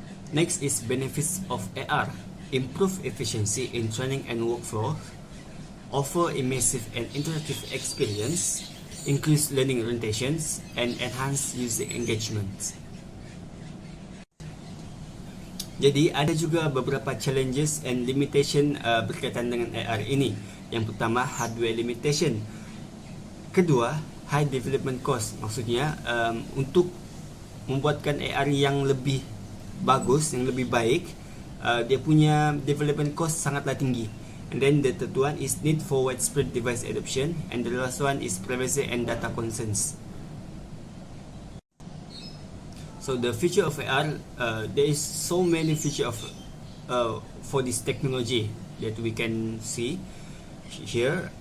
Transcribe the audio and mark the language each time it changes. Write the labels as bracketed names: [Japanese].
[English] Next is benefits of AR. Improve efficiency in training and workflow. Offer immersive and interactive experience. Increase learning orientations. And enhance user engagement. [Malay] Jadi ada juga beberapa challenges and limitation berkaitan dengan AR ini. [English] Yang pertama, hardware limitation. Kedua, high development cost. [Malay] Maksudnya untuk membuatkan AR yang lebih bagus, yang lebih baik, dia punya development cost sangatlah tinggi. [English] And then the third one is need for widespread device adoption. And the last one is privacy and data concerns. So the future of AR, there is so many features of for this technology that we can see here.